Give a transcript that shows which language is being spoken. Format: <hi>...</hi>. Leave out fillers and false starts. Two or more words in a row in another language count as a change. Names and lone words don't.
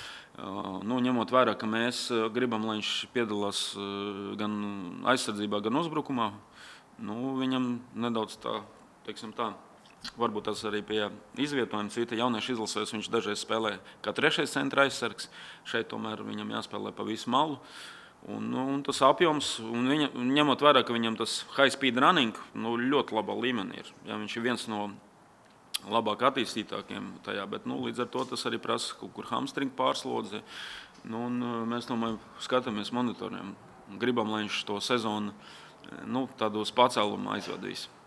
<lv>Ņemot vērā, ka mēs gribam, lai viņš piedalās gan aizsardzībā, gan uzbrukumā, viņam nedaudz tā, teiksim tā, varbūt tas arī pie izvietojuma cita jauniešu izlasēs. Viņš dažreiz spēlē kā trešais centra aizsargs. Šeit tomēr viņam jāspēlē pa visu malu. Un tas apjoms, un ņemot vērā, ka viņam tas</lv> <en>high speed running</en> <lv>ļoti labā līmenī ir. Ja, viņš ir viens no labāk attīstītākiem tajā, bet līdz ar to tas arī prasa kaut kur hamstringu pārslodzi. Mēs tomēr skatāmies monitoriem. Gribam, lai viņš to sezonu tādos pacēlumā aizvadīs.</lv>